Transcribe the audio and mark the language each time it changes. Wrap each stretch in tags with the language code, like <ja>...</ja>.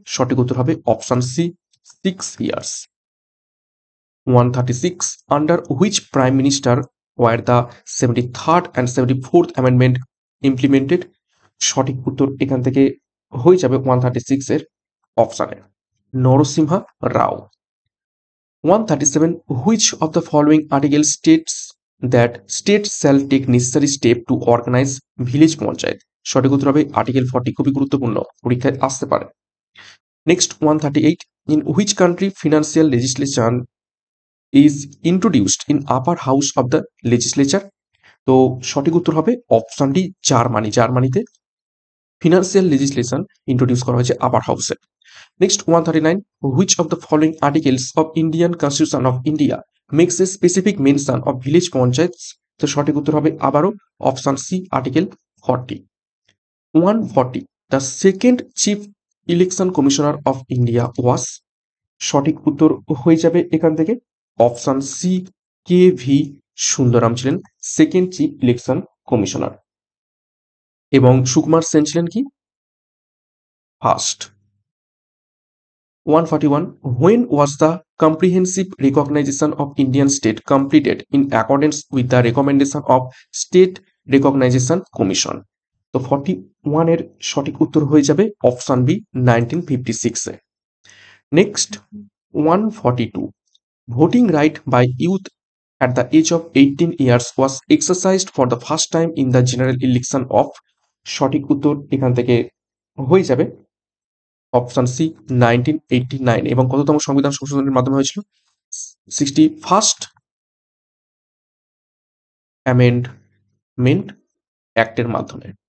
<bn>সঠিক উত্তর হবে option C, 6 years.</bn> <en>136, under which prime minister were the 73rd and 74th amendment implemented?</en> <bn>সঠিক উত্তর এখান থেকে হয়ে যাবে 136-এর অপশানে নরসিংহা রাও।</bn> <en>137, which of the following article states that state shall take necessary step to organize village panchayat?</en> <bn>সঠিক উত্তর হবে আর্টিকেল 40, খুবই গুরুত্বপূর্ণ, পরীক্ষায় আসতে পারে।</bn> <en>Next 138, in which country financial legislation is introduced in upper house of the legislature?</en> <bn>তো সঠিক উত্তর হবে অপশন ডি, জার্মানি। জার্মানিতে ফিনান্সিয়াল লেজিসলেশন ইন্ট্রোডিউস করা হয়েছে আপার হাউসে।</bn> <en>Next 139, which of the following articles of Indian Constitution of India makes a specific mention of village panchayats?</en> <bn>তো সঠিক উত্তর হবে আবারও option C, article 40।</bn> <en>140, the second chief election commissioner of India was?</en> <bn>সঠিক উত্তর হয়ে যাবে এখান থেকে option C, K V Sundaram ছিলেন সেকেন্ড চিফ ইলেকশন কমিশনার, এবং সুকুমার সেন ছিলেন কি first.</bn> <en>141, when was the comprehensive recognition of Indian state completed in accordance with the recommendation of State Recognition Commission?</en> <bn>তো 41-এর সঠিক উত্তর হয়ে যাবে option B, 1956-এ।</bn> <en>Next 142, voting right by youth at the age of 18 years was exercised for the first time in the general election of?</en> <bn>সঠিক উত্তর এখান থেকে হয়ে যাবে অপশন সি, 1989, এবং কততম সংবিধান সংশোধনের মাধ্যমে হয়েছিল? 61st অ্যামেন্ডমেন্ট অ্যাক্টের মাধ্যমে।</bn>